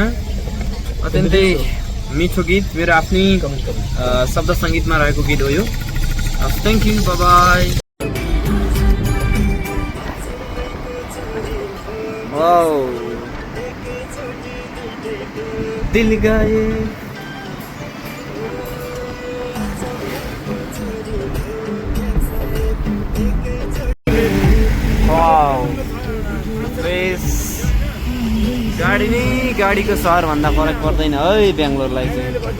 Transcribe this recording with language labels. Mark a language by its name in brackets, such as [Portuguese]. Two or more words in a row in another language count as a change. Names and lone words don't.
[Nepali] अत्यन्तै मिठो गीत, मेरो आफ्नै शब्द सङ्गीतमा रहेको गीत हो यो। [English] thank you, bye bye. [Nepali] वाओ दिल गए वाओ गाडी नै गाडीको सहर भन्दा फरक पर्दैन है बेङ्गलोरलाई चाहिँ।